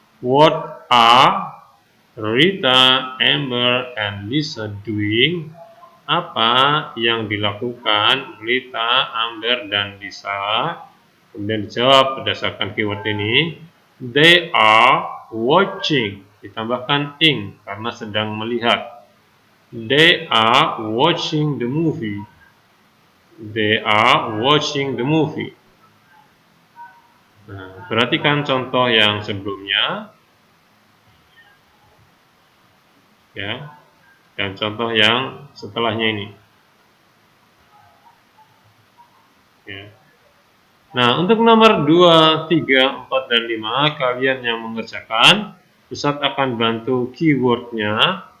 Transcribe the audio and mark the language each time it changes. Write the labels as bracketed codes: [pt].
[en] What are Rita, Amber, and Lisa doing? [id] Apa yang dilakukan Rita, Amber, dan Lisa? Kemudian dijawab berdasarkan keyword ini. [en] They are watching. [id] Ditambahkan ing karena sedang melihat. [en] They are watching the movie. They are watching the movie. [id] Nah, perhatikan contoh yang sebelumnya, ya, dan contoh yang setelahnya ini. Ya. Nah, untuk nomor 2, 3, 4, dan 5, kalian yang mengerjakan, Ustadz akan bantu keywordnya.